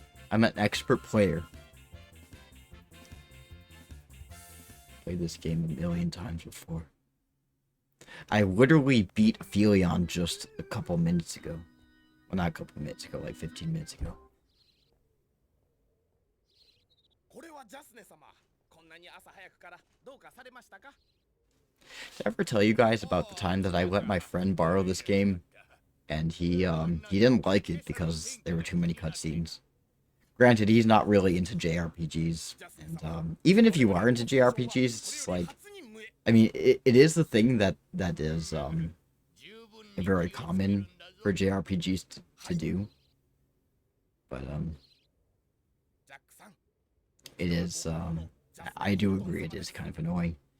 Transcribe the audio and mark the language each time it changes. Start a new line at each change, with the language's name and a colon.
English: I'm an expert player. Played this game a million times before. I literally beat Philion just a couple minutes ago. Well, not a couple minutes ago, like 15 minutes ago.
Japanese: これはジャスネ様、こんなに朝早くからどうかされましたか?
English: Did I ever tell you guys about the time that I let my friend borrow this game? And he didn't like it because there were too many cutscenes. Granted, he's not really into JRPGs, and even if you are into JRPGs, it's like, I mean, it is the thing that is very common for JRPGs to do, but it is I do agree it is kind of annoying.